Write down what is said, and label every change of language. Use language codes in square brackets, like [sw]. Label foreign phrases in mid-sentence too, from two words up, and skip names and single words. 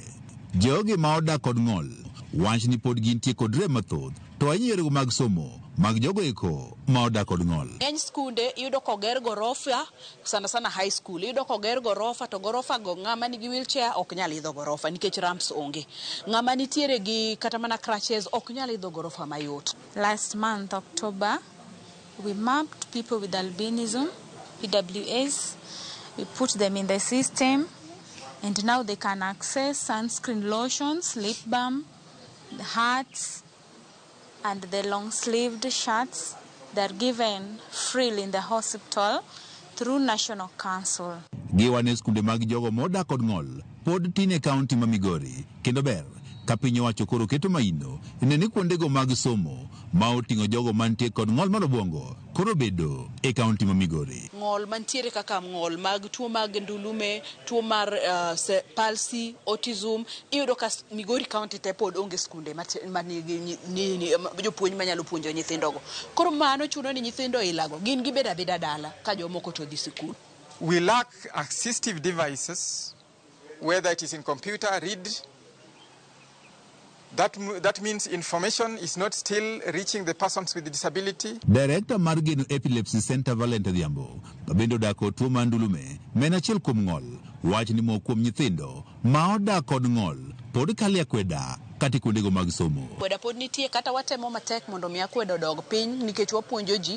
[luo] Jogi ma odak kod ng'ol wach ni pod gintie kod rem mathoth to ayiero mag somo mag jogo eko ma odak kod ng'ol. Ng'eny skunde iyudo koger gorofa, sana [en] high school [luo] iyudo koger gorofa to gorofa go ng'ama nigi wheelchair ok nyal idho gorofa nikech ramps onge. Ng'ama nitiere gi kata mana crutches ok nyal idho gorofa mayot. [en] Last month October we mapped people with albinism, PWAs. We put them in the system and now they can access sunscreen lotions, lip balm, the hats and the long-sleeved shirts. They're given freely in the hospital through National Council. [luo] Giwane skunde mag jogo modak kod ng'ol pod tin e kaunti ma Migori kendo ber ka piny owacho koro keto maino ni kuondego mag somo ma oting'o jogo mantie kod ng'ol mar obwongo koro bedo e kaunti ma Migori. Ng'ol mantiere kaka ng'ol mag tuo mag ndulume, tuo mar palsy, autism, iyudo ka Migori County te pod onge skunde manigi jopuonj manyalo puonjo nyithindogo. Koro mano chuno ni nyithindo ilago gin gibeda beda dala ka jomoko to dhi sikul. [en] We lack assistive devices, whether it is in computer, read. That means information is not still reaching the persons with disability. [luo] Director mar Geno Epilepsy Center Valente Dhiambo babendo dako tuo mandulume men kuom ng'ol wach ni mo kuom nyithindo ma odak kod ng'ol pod kalia kweda kata kuondego mag somo. Kweda pod nitie kata watemo matek mondo mi akwedo dog piny nikech wapuonjo ji.